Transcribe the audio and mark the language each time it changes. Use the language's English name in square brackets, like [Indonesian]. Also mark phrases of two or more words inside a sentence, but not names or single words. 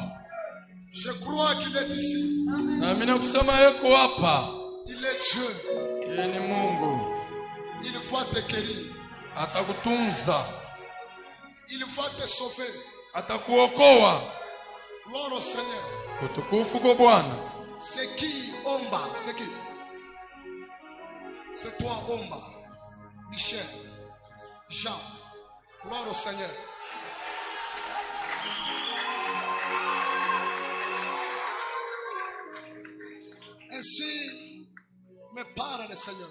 [French] Je crois qu'il est ici. [Swahili] Na mimi kusema yuko hapa. [French] Il est Dieu. [Swahili] Yeye ni Mungu. [French] Il va te guérir. [Swahili] Atakutunza. [French] Il va te sauver. [Swahili] Atakuokoa. [French] Gloire au Seigneur. [Swahili] Utukufu kwa Bwana. [French] C'est qui Omba? C'est qui? C'est toi Omba. Michel. Jean. Gloire au Seigneur. Ainsi me parle le Seigneur.